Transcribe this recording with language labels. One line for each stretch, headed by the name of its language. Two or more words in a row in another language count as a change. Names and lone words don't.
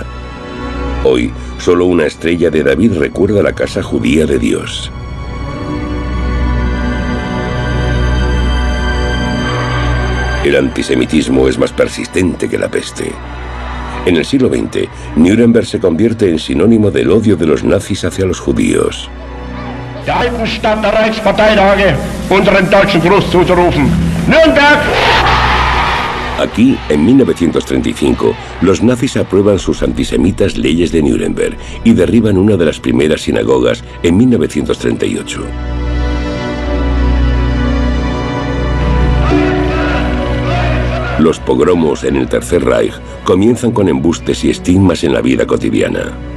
Spanish: Hoy, solo una estrella de David recuerda la casa judía de Dios. El antisemitismo es más persistente que la peste. En el siglo XX, Nuremberg se convierte en sinónimo del odio de los nazis hacia los judíos.
German: Der alten Stadt der Reichsparteitage unseren deutschen Gruß zuzurufen. Nürnberg!
Spanish: Aquí, en 1935, los nazis aprueban sus antisemitas leyes de Nuremberg y derriban una de las primeras sinagogas en 1938. Los pogromos en el Tercer Reich comienzan con embustes y estigmas en la vida cotidiana.